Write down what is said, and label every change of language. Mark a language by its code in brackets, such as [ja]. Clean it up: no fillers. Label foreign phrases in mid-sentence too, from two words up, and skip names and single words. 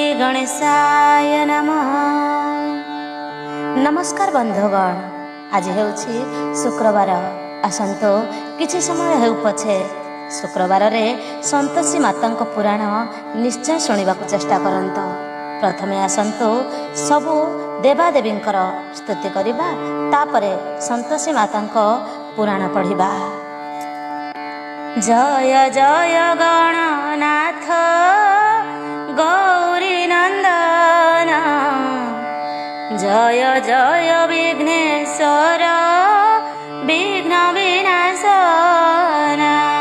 [sa] गणेशाय नमः। [or] ନମସ୍କାର ବନ୍ଧୁଗଣ, ଆଜି ହେଉଛି ଶୁକ୍ରବାର। ଆସନ୍ତୁ କିଛି ସମୟ ହେଉ ପଛେ ଶୁକ୍ରବାର ରେ ସନ୍ତୋଷୀ ମାତା ପୁରାଣ ନିଶ୍ଚୟ ଶୁଣିବା ଚେଷ୍ଟା କରନ୍ତୁ। ପ୍ରଥମେ ଆସନ୍ତୁ ସବୁ ଦେବାଦେବୀ ସ୍ତୁତି କରିବା, ତାପରେ ସନ୍ତୋଷୀ ମାତା ପୁରାଣ ପଢ଼ିବା। ଜୟ ଜୟ ଗଣନାଥ ଗୌରୀ ନନ୍ଦନ, ଜୟ ଜୟ ବିଘ୍ନେଶ୍ୱର ବିଘ୍ନ ବିନାଶନ,